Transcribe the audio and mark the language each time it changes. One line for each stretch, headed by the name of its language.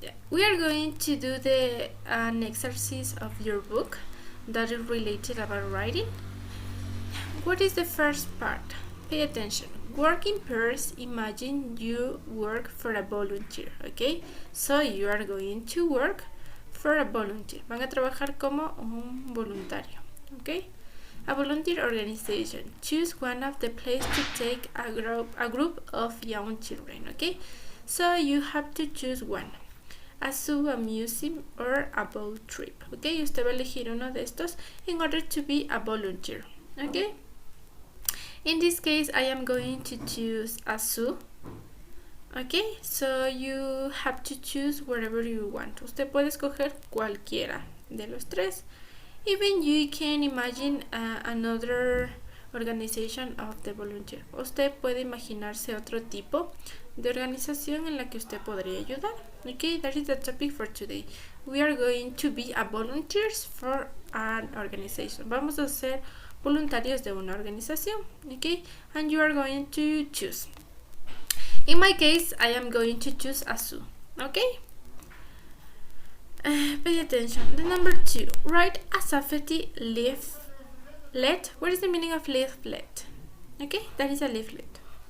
English: We are going to do an exercise of your book that is related about writing. What is the first part? Pay attention. Work in pairs. Imagine you work for a volunteer. Okay, so you are going to work for a volunteer.
Spanish: Van a trabajar como un voluntario.
English: Okay, a volunteer organization. Choose one of the places to take a group of young children. Okay, so you have to choose one. A zoo, a museum, or a boat trip. Okay,
Spanish: usted va a elegir uno de estos
English: in order to be a volunteer. Okay. In this case, I am going to choose a zoo. Okay, so you have to choose wherever you want.
Spanish: Usted puede escoger cualquiera de los tres.
English: Even you can imagine another organization of the volunteer.
Spanish: Usted puede imaginarse otro tipo de organización en la que usted podría ayudar.
English: Okay, that is the topic for today. We are going to be a volunteers for an organization.
Spanish: Vamos a ser voluntarios de una organización.
English: Okay, and you are going to choose. In my case, I am going to choose a zoo. Okay, pay attention. The number 2, write a safety leaflet. What is the meaning of leaflet? Okay, that is a leaflet.